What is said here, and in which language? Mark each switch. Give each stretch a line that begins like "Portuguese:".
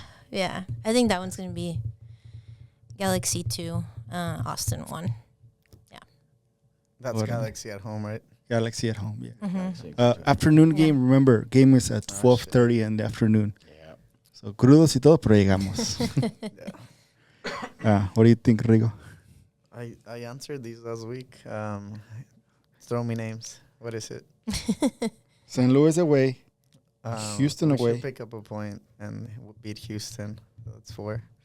English: Yeah, I think that one's going to be Galaxy 2, Austin 1. That's What? Galaxy at home, right? Galaxy at home, yeah. Mm-hmm. Afternoon game, remember, game is at 12:30 in the afternoon. Yeah.
Spanish: So, crudos y todo, pero llegamos.
English: Yeah. What do you think, Rigo? I answered these last week. Throw me names. What is it? St. Louis away. Houston we away. should pick up a point and beat Houston. That's 4.